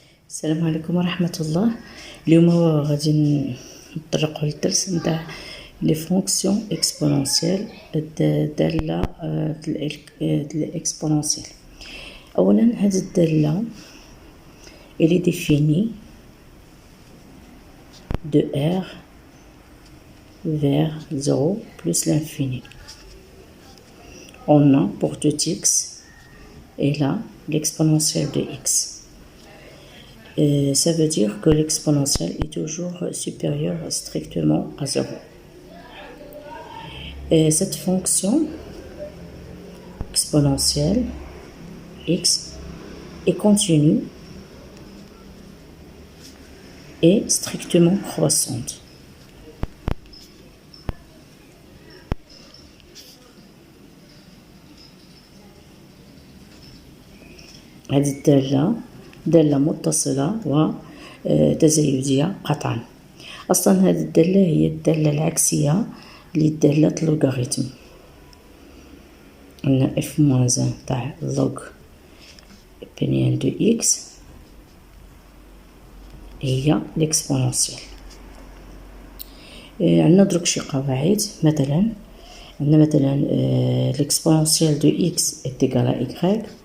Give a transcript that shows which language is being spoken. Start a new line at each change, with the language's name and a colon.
Arabic: السلام عليكم ورحمة الله. اليوم غادي نطرقوا للدرس نتاع لي فونكسيون اكسبونونسيال الدالة الاكسبونونسيال. اولا هذه الدالة
French: elle est définie de r vers 0 plus l'infini. On a pour tout x et là l'exponentielle de x. Ça veut dire que l'exponentielle est toujours supérieure strictement à 0. Et cette fonction exponentielle x est continue et strictement croissante.
Arabic: هذه الدالة دالة متصلة وتزايدية قطعا. أصلا هذه الدالة هي الدالة العكسية لدالة اللوغاريتم. عندنا
French: f moins 1
Arabic: تاع
French: log بنيان دو x
Arabic: هي
French: l'exponentielle.
Arabic: عندنا دروك شي قواعد. مثلا عندنا
French: l'exponentielle de x est égale à y.